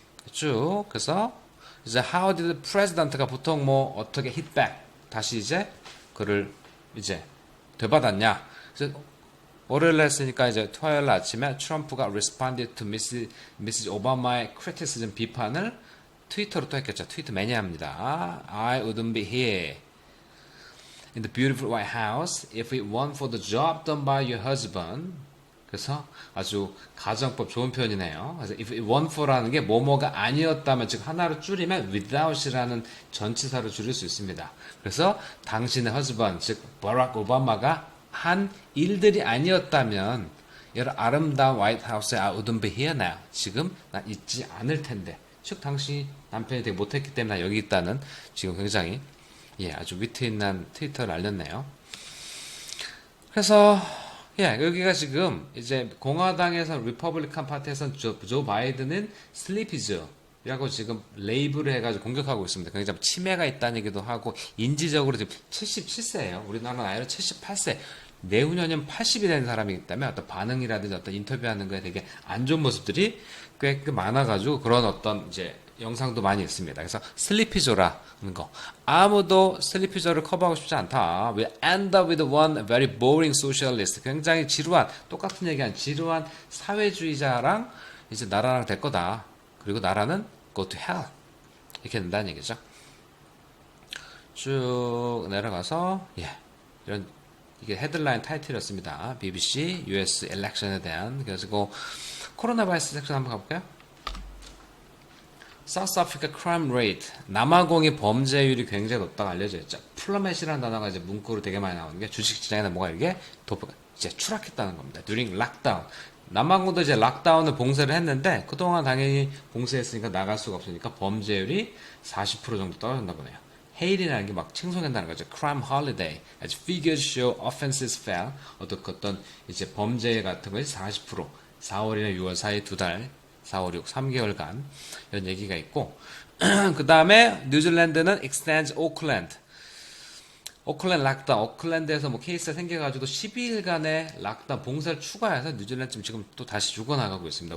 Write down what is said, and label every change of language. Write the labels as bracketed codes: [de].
[ko] 쭉 그래서 이제 [en] how did the president [ko] 가 보통 뭐 어떻게 [en] hit back [ko] 다시 이제 그를 이제 되받았냐. 그래서 월요일에 했으니까 이제 토요일 아침에 트럼프가 [en] responded to Mrs. [ko] 오바마의 criticism 비판을 트위터로 또 했겠죠. 트위터 매니아입니다. [en] I wouldn't be here in the beautiful White House if it weren't for the job done by your husband. [ko] 그래서 아주 가정법 좋은 표현이네요. 그래서 if it weren't for라는 게 뭐뭐가 아니었다면, 즉 하나로 줄이면 without이라는 전치사로 줄일 수 있습니다. 그래서 당신의 husband, 즉 버락 오바마가 한 일들이 아니었다면 여러 아름다운 화이트하우스에 [en] I wouldn't be here now. [ko] 지금 난 있지 않을 텐데. 즉 당신이 남편이 되게 못했기 때문에 여기 있다는 지금 굉장히 아주 위트 있는 트위터를 알렸네요. 그래서 여기가 지금 이제 공화당에서 리퍼블리칸 파티에서는 조 바이든은 슬리피즈라고 지금 레이블을 해가지고 공격하고 있습니다. 굉장히 치매가 있다는 얘기도 하고 인지적으로 지금 77세예요. 우리나라 나이로 78세. 내후년이면 80이 되는 사람이기 때문에 어떤 반응이라든지 어떤 인터뷰하는 거에 되게 안 좋은 모습들이 꽤 많아가지고 그런 어떤 이제 영상도 많이 있습니다. 그래서 슬리피조라는 거. 아무도 슬리피조를 커버하고 싶지 않다. [en] We end up with one very boring socialist. [ko] 굉장히 지루한, 똑같은 얘기한 지루한 사회주의자랑 이제 나라랑 될 거다. 그리고 나라는 [en] go to hell. [ko] 이렇게 된다는 얘기죠. 쭉 내려가서, 이런 이게 헤드라인 타이틀이었습니다. BBC US 엘렉션에 대한. 그래서 코로나 바이러스 섹션 한번 가볼까요? [en] South Africa crime rate. [ko] 남아공의 범죄율이 굉장히 높다고 알려져 있죠. 플러맷이라는 단어가 이제 문구로 되게 많이 나오는 게 주식시장에는 뭐가 이게 이제 추락했다는 겁니다. [en] during lockdown. [ko] 남아공도 이제 락다운을 봉쇄를 했는데 그동안 당연히 봉쇄했으니까 나갈 수가 없으니까 범죄율이 40% 정도 떨어졌나 보네요. 헤일이라는 게 막 칭송한다는 거죠. [en] crime holiday. as figures show offenses fell. [ko] 어떤 이제 범죄 같은 것이 40%. 4월이나 6월 사이 두 달, 4, 5, 6, 3개월간 이런 얘기가 있고 그 다음에 뉴질랜드는 [en] extends Auckland. [ko] 오클랜드 락다운, 오클랜드에서 뭐 케이스가 생겨가지고 12일간의 락다운 봉쇄를 추가해서 뉴질랜드 지금 또 다시 죽어나가고 있습니다.